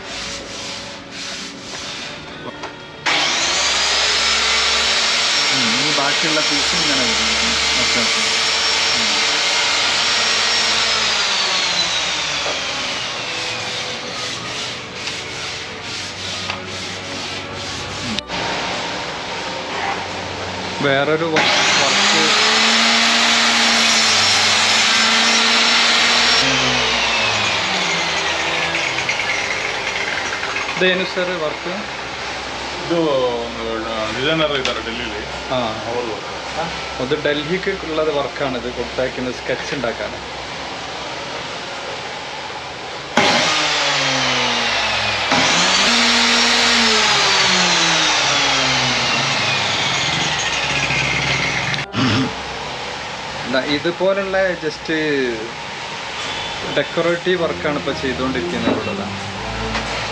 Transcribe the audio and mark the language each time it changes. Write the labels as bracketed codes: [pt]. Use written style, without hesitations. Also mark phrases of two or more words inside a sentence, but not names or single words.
[ml] ഈ ബാക്കിയുള്ള പീസ് ഇങ്ങനെ വരുന്നു. ഓക്കെ. വേറൊരു വർക്ക് [kn] ಇದೇನು ಸರ್ ವರ್ಕ್? ಇದು ಡಿಸೈನರ್ ಇದ್ದಾರೆ ಡೆಲ್ಲಿಲಿ. [ml] അത് ഡൽഹിക്ക് ഉള്ളത് വർക്കാണ്. ഇത് കൊടുത്തയക്കുന്നത് സ്കെച്ച് ഉണ്ടാക്കാൻ. ഇതുപോലുള്ള [en] just decorative [ml] വർക്കാണ് ഇപ്പോൾ ചെയ്തുകൊണ്ടിരിക്കുന്നത് ഇവിടെ.